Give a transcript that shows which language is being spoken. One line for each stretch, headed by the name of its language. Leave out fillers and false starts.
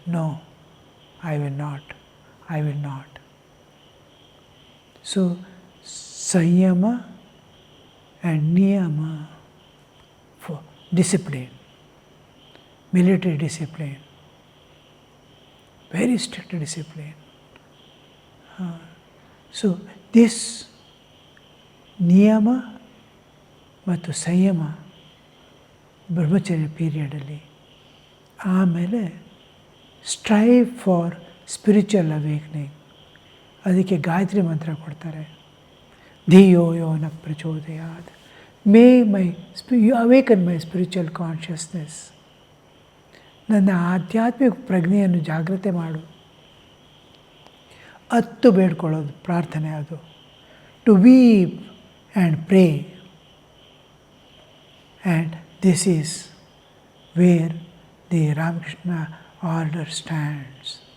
English: No, I will not. I will not. So, Sanyama and Niyama for discipline, military discipline, very strict discipline.
Kannada: So, this ನಿಯಮ ಮತ್ತು ಸಂಯಮ ಬ್ರಹ್ಮಚರ್ಯ ಪೀರಿಯಡಲ್ಲಿ.
English: ಆಮೇಲೆ strive for spiritual awakening.
Kannada: ಅದಕ್ಕೆ ಗಾಯತ್ರಿ ಮಂತ್ರ ಕೊಡ್ತಾರೆ.
Sanskrit: ಧಿಯೋ ಯೋ ನ ಪ್ರಚೋದಯಾತ್,
English: May awaken my spiritual consciousness.
Kannada: ನನ್ನ ಆಧ್ಯಾತ್ಮಿಕ ಪ್ರಜ್ಞೆಯನ್ನು ಜಾಗೃತಿ ಮಾಡು. 10 ಬೇಡ್ಕೊಳ್ಳೋದು ಪ್ರಾರ್ಥನೆ ಅದು.
English: To weep and pray, and this is where the Ramakrishna order stands.